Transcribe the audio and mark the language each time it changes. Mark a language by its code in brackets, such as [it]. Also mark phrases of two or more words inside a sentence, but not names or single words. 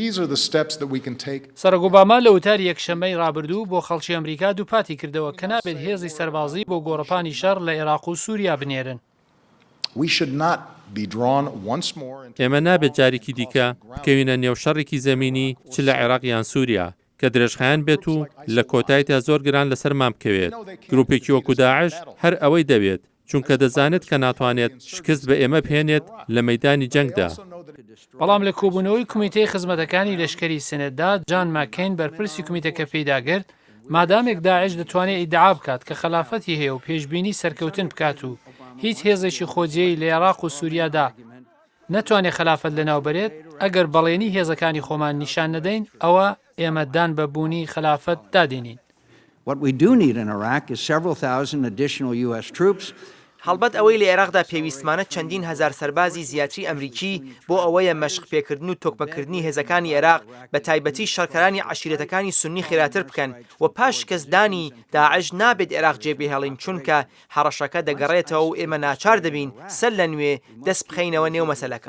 [en] these are the steps that we can take. [ckb] سەرۆک ئۆباما لە وتاری یەکشەممەی ڕابردوو بۆ خەڵکی ئەمریکا دووپاتی کردەوە کە نابێت هێزی سەربازی بۆ گۆڕەپانی شەڕ لە عێراق و سووریا بنێرن. [en] We should not be drawn once more into [ckb] ئێمە نابێت جارێکی دیکە بکەوینە نێو شەڕێکی زەمینی چ لە عێراق یان سووریا کە درێژخایان بێت و لە کۆتاییدا زۆر گران لەسەرمان بکەوێت. گروپێکی وەکو داعش هەر ئەوەی دەوێت چونکە دەزانێت کە ناتوانێت شکست بە ئێمە بهێنێت لە مەیدانی جەنگدا. بەڵام لە کۆبوونەوەی کمیتەی خزمەتەکانی لەشکری سنێتدا جان ماکین بەرپرسی کمیتەکە پێداگرت مادامێک داعش دەتوانێت ئیدعا بکات کە خەلافەتی هەیە و پێشبینی سەرکەوتن بکات و هیچ هێزێکی خۆجێی لە عێراق و سووریادا نەتوانێت خەلافەت لەناو بەرێت ئەگەر بەڵێنی هێزەکانی خۆمان نیشان نەدەین ئەوە ئێمە دان بە بوونی خەلافەت دادێنین. [en] What we do need in Iraq is several thousand additional U.S. troops. [ckb] هەڵبەت ئەوەی لە عێراقدا پێویستمانە چەندین هەزار سەربازی زیاتری ئەمریکی بۆ ئەوەیە مەشق پێکردن و تۆکمەکردنی هێزەکانی عێراق بە تایبەتی شەڕکەرانی عەشیرەتەکانی سونی خێراتر بکەن و پاش کەسدانی داعش نابێت عێراق جێبێهێڵین چونکە هەڕەشەکە دەگەڕێتەوە و ئێمە ناچار دەبین سەر لە نوێ دەست بخەینەوە نێو مەسەلەکە.